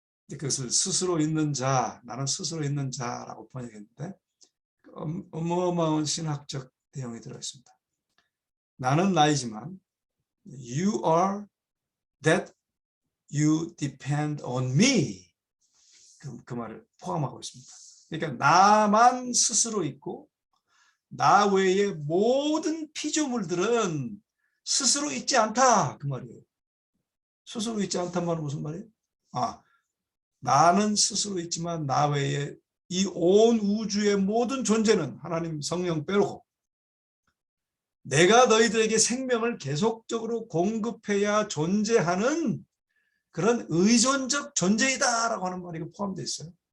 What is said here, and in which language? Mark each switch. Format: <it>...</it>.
<ko>그것을 스스로 있는 자, 나는 스스로 있는 자라고 번역했는데 어마어마한 신학적 내용이 들어있습니다. 나는 나이지만</ko> <en>you are that you depend on me.</en> <ko>그 말을 포함하고 있습니다. 그러니까 나만 스스로 있고 나 외의 모든 피조물들은 스스로 있지 않다. 그 말이에요. 스스로 있지 않단 말은 무슨 말이에요? 나는 스스로 있지만 나 외에 이 온 우주의 모든 존재는 하나님 성령 빼놓고 내가 너희들에게 생명을 계속적으로 공급해야 존재하는 그런 의존적 존재이다라고 하는 말이 포함되어 있어요.</ko>